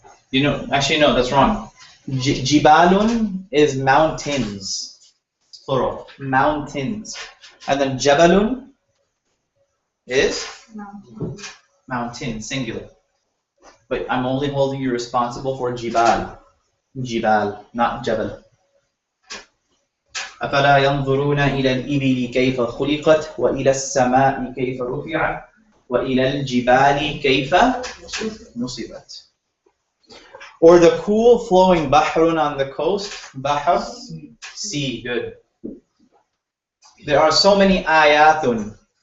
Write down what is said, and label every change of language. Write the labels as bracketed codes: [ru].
[en] You know, actually no, that's wrong. Jibalun is mountains, plural, mountains. And then jabalun is mountain, singular. But I'm only holding you responsible for jibal. Jibal, not jabal. [ar] أفلا ينظرون إلى الإبل كيف خلقت وإلى السماء كيف رفعت وإلى الجبال كيف نصبت. [en] Or the cool flowing bahrun on the coast. Bahr, sea, good. There are so many ayatun.